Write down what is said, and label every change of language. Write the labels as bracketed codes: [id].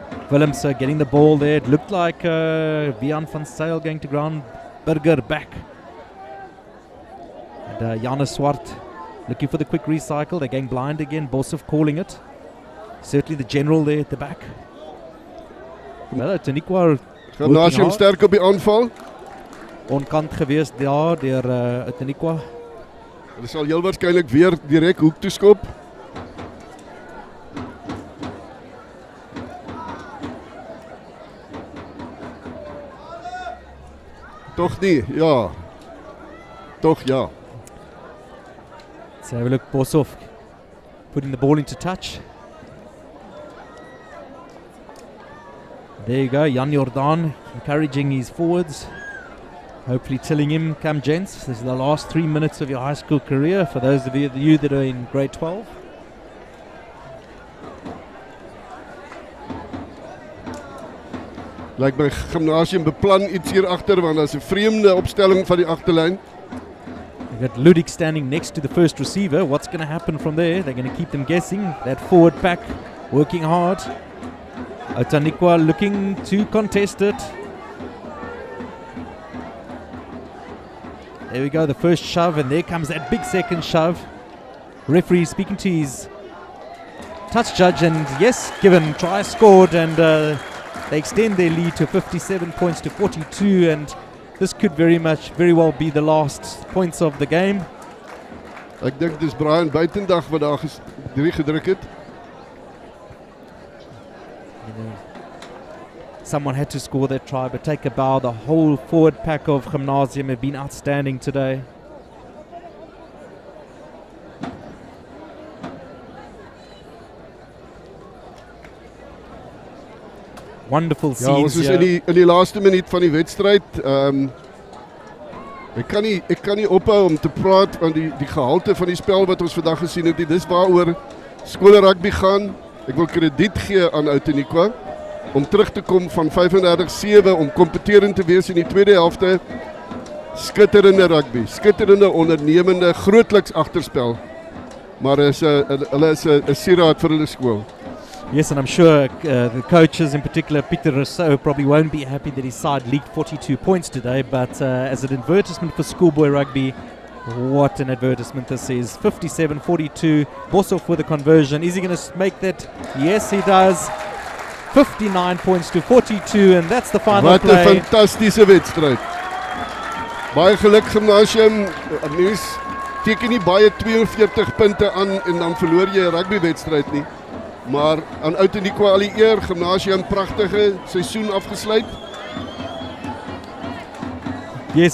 [en] Willems getting the ball there. It looked like Vian van Zyl going to ground. Burger back. And Janus Swart looking for the quick recycle. They're going blind again. Boshoff calling it. Certainly the general there at the back. Well, Outeniqua [af] Gymnasium sterk op die aanval. onkant gewees daar deur Outeniqua. Hulle sal heel waarskynlik weer direk hoek toe skop. Toch nie, ja. Toch ja. [en] Let's have a look. Boshoff putting the ball into touch. There you go, Jan Jordan encouraging his forwards. Hopefully telling him, come gents, this is the last 3 minutes of your high school career for those of you that are in grade 12. [af] Lyk my gymnasium beplan iets hier agter want daar's 'n vreemde opstelling van die agterlyn. [en] You've got Ludik standing next to the first receiver. What's going to happen from there? They're going to keep them guessing. That forward pack working hard. Outeniqua looking to contest it. There we go, the first shove, and there comes that big second shove. Referee speaking to his touch judge, and yes, given, try scored, and they extend their lead to 57 points to 42, and this could very well be the last points of the game. [af] Ek dink dis Brian Buitendag wat daar gedruk het. [en] Someone had to score that try, but take a bow. The whole forward pack of Gymnasium have been outstanding today. Wonderful [af] Ja, [en] scenes [af] ons is [en] here. [af] in die laaste minuut van die wedstryd. Ek kan nie ophou om te praat van die gehalte van die spel wat ons vandag gesien het. Dis waaroor skole rugby gaan. Ek wil krediet gee aan Outeniqua om terug te kom van 35-7 om kompeterend te wees in die tweede helfte. Skitterende rugby, skitterende ondernemende, grootliks agterspel. Maar hulle is 'n sieraad vir hulle skool. [en] Yes, and I'm sure the coaches, in particular Peter Rousseau, probably won't be happy that his side leaked 42 points today, but as an advertisement for schoolboy rugby, what an advertisement this is. 57-42, Boshoff with a conversion. Is he going to make that? Yes, he does. 59 points to 42, and that's the final [af] Wat 'n [en] play. [af] fantastiese wedstryd. Baie geluk Gymnasium. Mens teken nie baie 42 punte aan en dan verloor jy 'n rugbywedstryd nie. Maar aan Outeniqua al die eer, Gymnasium pragtige seisoen afgesluit. [en] Yes,